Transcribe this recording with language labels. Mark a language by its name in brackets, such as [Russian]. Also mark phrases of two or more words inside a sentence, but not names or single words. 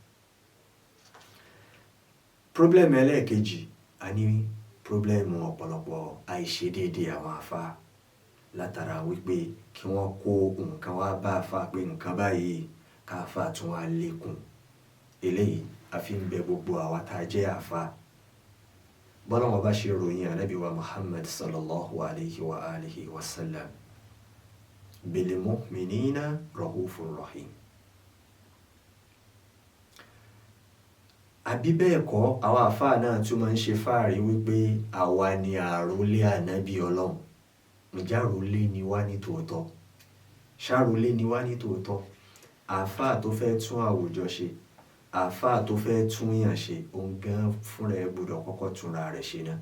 [Yoruba] Problem ẹlẹ́ẹ̀kejì, a ní problem ọ̀pọ̀lọpọ̀ àìṣedéédé àwọn àfáà látara wípé kí wọ́n kó nǹkan wá bá àfáà pé nǹkan báyìí ká àfáà tún wá lékún. Eléyìí a fi ń bẹ gbogbo àwa tá a jẹ́ àfáà. Bọ́lọ́run bá ṣe ròyìn Ànábì wa Muhammad [Arabic] صلى الله عليه وعلى آله وسلم بالمؤمنين رؤوف رحيم. [Yoruba] Àbí bẹ́ẹ̀ kọ́, àwọn àfáà náà tún máa ń ṣe fáàrí wípé àwa ni àrólé Ànábì Ọlọ́run. Ǹjẹ́ àrólé ni wá ní tòótọ́? Ṣàrólé ni wá ní tòótọ́? Àfáà tó fẹ́ tún àwùjọ ṣe, àfáà tó fẹ́ tún yàn ṣe, òun gan fúnra ẹ̀ gbọ́dọ̀ kọ́kọ́ túnra rẹ̀ ṣe náà.